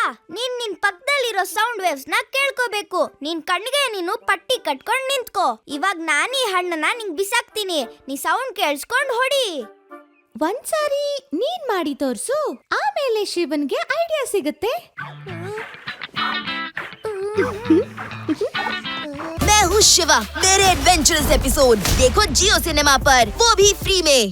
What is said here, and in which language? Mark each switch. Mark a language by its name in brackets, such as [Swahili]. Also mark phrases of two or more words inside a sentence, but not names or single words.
[Kannada] ನಿನ್ ಪಕ್ಕದಲ್ಲಿರೋ [English] sound waves [Kannada] ನ ಕೇಳ್ಕೋಬೇಕು. ನಿನ್ ಕಣ್ಣಿಗೆ ನೀನು ಪಟ್ಟಿ ಕಟ್ಕೊಂಡ್ ನಿಂತ್ಕೋ. ಇವಾಗ ನಾನೀ ಹಣ್ಣನ್ನ ನಿಂಗ್ ಬಿಸಾಕ್ತೀನಿ, ನೀ ಸೌಂಡ್ ಕೇಳಿಸ್ಕೊಂಡ್ ಹೊಡಿ. ಒಂದ್ಸಾರಿ ನೀನ್ ಮಾಡಿ ತೋರ್ಸು, ಆಮೇಲೆ ಶಿವನ್ಗೆ ಐಡಿಯಾ ಸಿಗುತ್ತೆ. [Hindi] मैं हूँ शिवा मेरे [English] adventurous episode [Hindi] देखो जियो सिनेमा पर, वो भी फ्री में।